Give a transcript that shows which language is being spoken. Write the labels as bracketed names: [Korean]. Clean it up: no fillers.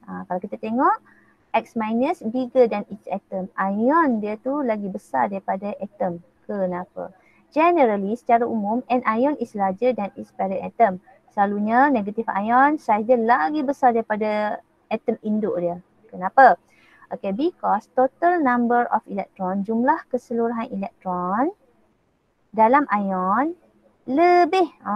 [Malay] Kalau kita tengok, [English] X minus bigger than its atom. [Malay] Ion dia tu lagi besar daripada atom. Kenapa? [English] Generally, [Malay] secara umum, [English] N ion is larger than its parent atom. [Malay] Selalunya, [English] negative ion size [Malay] dia lagi besar daripada atom induk dia. Kenapa? [English] Okay, because total number of electron, [Malay] jumlah keseluruhan elektron dalam ion lebih.